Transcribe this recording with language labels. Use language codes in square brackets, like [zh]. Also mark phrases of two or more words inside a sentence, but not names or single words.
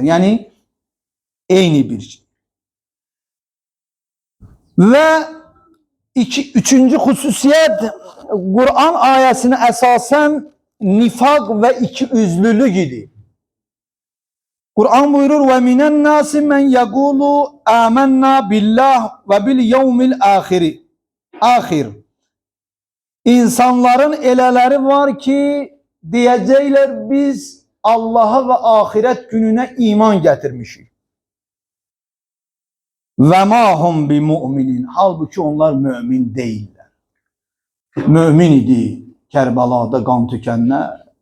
[az] Yəni, eyni bir şey. Və üçüncü xüsusiyyət, Qur'an ayəsini əsasən nifaq və ikiyüzlülük idi. Qur'an buyurur, [ar] وَمِنَ النَّاسِ مَنْ يَقُولُ آمَنَّا بِاللّٰهِ وَبِالْيَوْمِ الْآخِرِ. [az] İnsanların elələri var ki, deyəcəklər biz Allah'a və ahirət gününə iman gətirmişik. [ar] وَمَا هُمْ بِمُؤْمِنِينَ. [az] Halbuki onlar mümin deyirlər. Mümin idi Kərbəlada qan tükənlər.